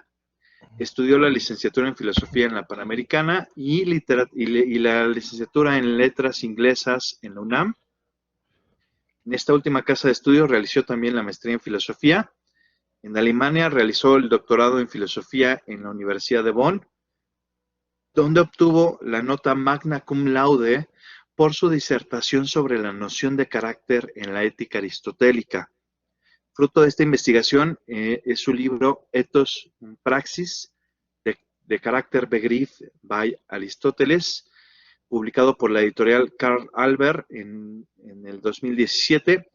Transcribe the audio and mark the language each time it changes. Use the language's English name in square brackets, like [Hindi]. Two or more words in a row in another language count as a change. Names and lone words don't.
[Spanish] Estudió la licenciatura en Filosofía en la Panamericana y la licenciatura en Letras Inglesas en la UNAM. En esta última casa de estudios realizó también la maestría en Filosofía. En Alemania realizó el doctorado en Filosofía en la Universidad de Bonn, donde obtuvo la nota [Latin] magna cum laude [Spanish] por su disertación sobre la noción de carácter en la ética aristotélica. Fruto de esta investigación es su libro Ethos Praxis, de carácter Begriff by Aristóteles, publicado por la editorial Karl Albert en el 2017.